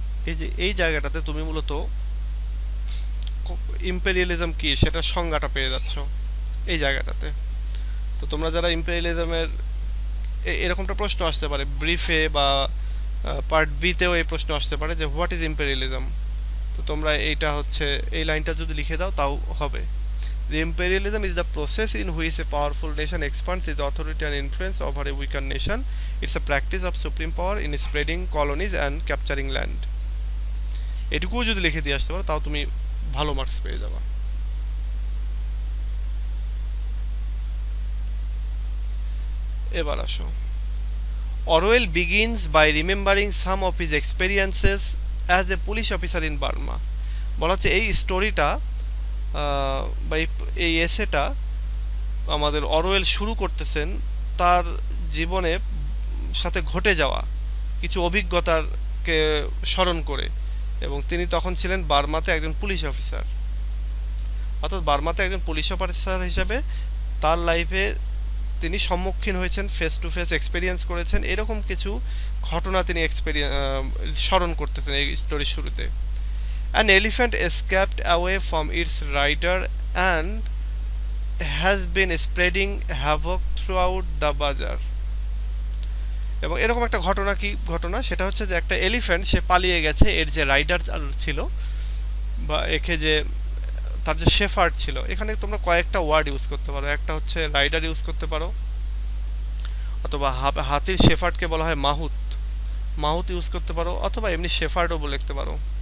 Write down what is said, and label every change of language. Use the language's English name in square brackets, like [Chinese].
[Bangla] এই যে এই জায়গাটাতে তুমি মূলত ইম্পেরিয়ালিজম কি সেটা সংজ্ঞাটা পেয়ে যাচ্ছ এই জায়গাটাতে। তো তোমরা যারা ইম্পেরিয়ালিজমের এরকমটা প্রশ্ন আসতে পারে ব্রিফে বা পার্ট বিতেও এই প্রশ্ন আসতে পারে যে [English] what is imperialism, [Bangla] তো তোমরা এইটা হচ্ছে এই লাইনটা যদি লিখে দাও তাও হবে। [English] The imperialism is the process in which a powerful nation expands its authority and influence over a weaker nation. It's a practice of supreme power in spreading colonies and capturing land. [Bangla] এটুকুও যদি লিখে দিয়ে আসতে পারো তাও তুমি ভালো marks পেয়ে যাবা। এবার আসো, [English] Orwell begins by remembering some of his experiences as a police officer in Burma. [Bangla] বলা হচ্ছে এই স্টোরিটা বা এই এসেটা আমাদের অরওয়েল শুরু করতেছেন তার জীবনে সাথে ঘটে যাওয়া কিছু অভিজ্ঞতাকে স্মরণ করে, এবং তিনি তখন ছিলেন বার্মাতে একজন পুলিশ অফিসার। অর্থাৎ বার্মাতে একজন পুলিশ অফিসার হিসেবে তার লাইফে তিনি সম্মুখীন হয়েছেন, ফেস টু ফেস এক্সপিরিয়েন্স করেছেন, এরকম কিছু ঘটনা তিনি স্মরণ করতেছেন এই স্টোরির শুরুতে। [English] An elephant escaped away from its rider and has been spreading havoc throughout the bazaar. [Bangla] এবং এরকম একটা ঘটনা, কি ঘটনা সেটা হচ্ছে যে একটা এলিফ্যান্ট সে পালিয়ে গেছে, এর যে রাইডার ছিল বা একে যে তার যে শেফার্ড ছিল, এখানে তোমরা কয়েকটা ওয়ার্ড ইউজ করতে পারো। একটা হচ্ছে রাইডার ইউজ করতে পারো, অথবা হাতির শেফার্ডকে বলা হয় মাহুত, মাহুত ইউজ করতে পারো, অথবা এমনি শেফার্ডও বলে লিখতে পারো।